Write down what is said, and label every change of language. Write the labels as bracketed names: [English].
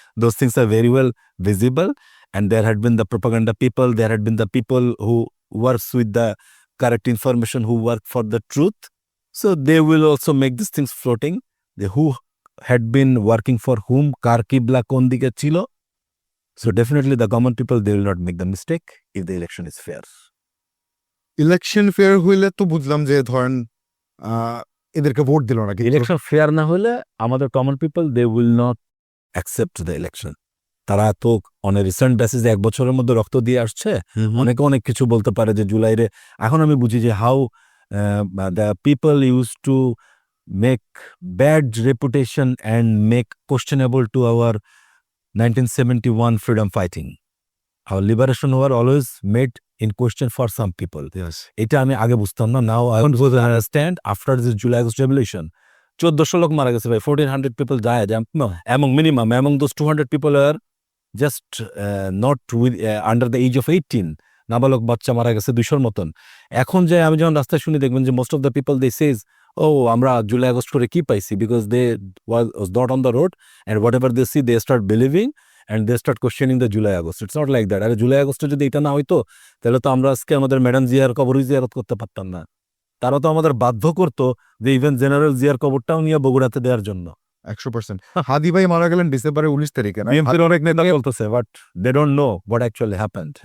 [English] Those things are very well visible. And there had been the propaganda people, there had been the people who works with the correct information, who work for the truth. So they will also make these things floating. Who had been working for whom, [Bangla] kar kibla kon dike chilo. [English] So definitely the common people, they will not make the mistake if the election is fair. [Bangla] Election fair হইলে তো বুঝলাম যে ধরেন এদেরকে vote দিল না। Election fair না হলে আমাদের common people, [English] They will not accept the election. [Bangla] তারা তো অনেক রিসেন্ট বেসিসে 1 বছরের মধ্যে রক্ত দিয়ে আসছে। অনেকে অনেক কিছু বলতে পারে যে জুলাইরে, এখন আমি বুঝি যে [English] How the people use to make bad reputation and make questionable to our 1971 freedom fighting. Our liberation war always made in question for some people. Yes. [Bangla] এটা আমি আগে বুঝতাম না। [English] Now I want to understand after this July revolution. [Bangla] 1400 লোক মারা গেছে ভাই, [English] 1400 people died. Among minimum, among those 200 people are just not with, under the age of 18. [Bangla] নাবালক বাচ্চা মারা গেছে 200 মতন। এখন যে আমি যখন রাস্তায় শুনি, দেখবেন যে [English] most of the people they says, oh, [Bangla] আমরা জুলাই আগস্ট করে কি পাইছি, [English] because they was not on the road and whatever they see they start believing and they start questioning the July August. It's not like that. [Bangla] আরে জুলাই আগস্টে যদি এটা না হইতো, তাহলে তো আমরা আজকে আমাদের ম্যাডাম জিয়ার কবরই জিয়ারত করতে পারতাম না। তারা তো আমাদের বাধ্য করতো যে ইভেন জেনারেল জিয়ার কবরটাও নিয়ে বগুড়াতে দেওয়ার জন্য। 100%। হাদি ভাই মারা গেলেন ডিসেম্বরের 19 তারিখে। বিএনপির অনেক নেতা বলতেছে, [English] But they don't know what actually happened.